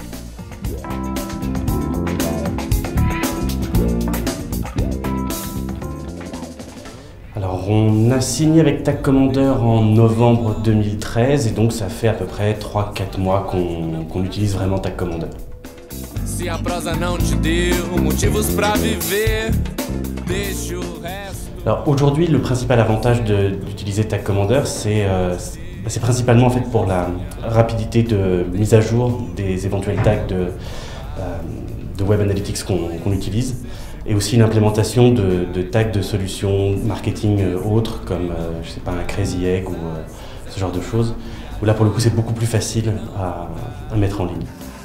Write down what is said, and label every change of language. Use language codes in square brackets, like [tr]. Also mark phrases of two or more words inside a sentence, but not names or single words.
[fr] Alors on a signé avec Tag Commander en novembre 2013 et donc ça fait à peu près 3-4 mois qu'on utilise vraiment Tag Commander. [pt] Si a prosa não te deu motivos pra viver, deixa o resto. [fr] Alors aujourd'hui, le principal avantage d'utiliser Tag Commander, c'est principalement en fait pour la rapidité de mise à jour des éventuels tags de [en] Web Analytics [fr] qu'on utilise, et aussi l'implémentation de tags de solutions marketing autres, comme je sais pas, un Crazy Egg ou ce genre de choses, où là pour le coup c'est beaucoup plus facile à mettre en ligne.